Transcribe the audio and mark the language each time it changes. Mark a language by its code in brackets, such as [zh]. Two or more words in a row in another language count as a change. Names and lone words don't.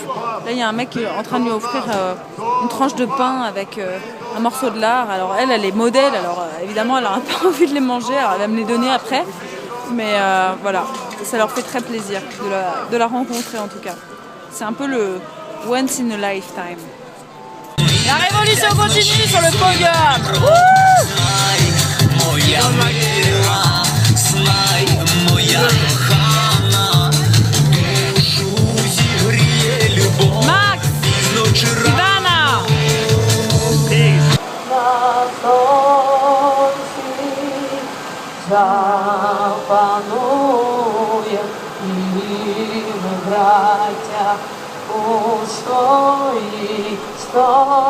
[fr] Là, il y a un mec qui est en train de lui offrir une tranche de pain avec un morceau de lard. Alors elle est modèle, alors évidemment, elle n'a pas envie de les manger, alors elle va me les donner après. Mais voilà, ça leur fait très plaisir de la rencontrer en tout cas. C'est un peu le [en] once in a lifetime. [fr] La révolution continue sur le podium. Max, Ivana. [uk] Запанує, і ми, браття, у стої,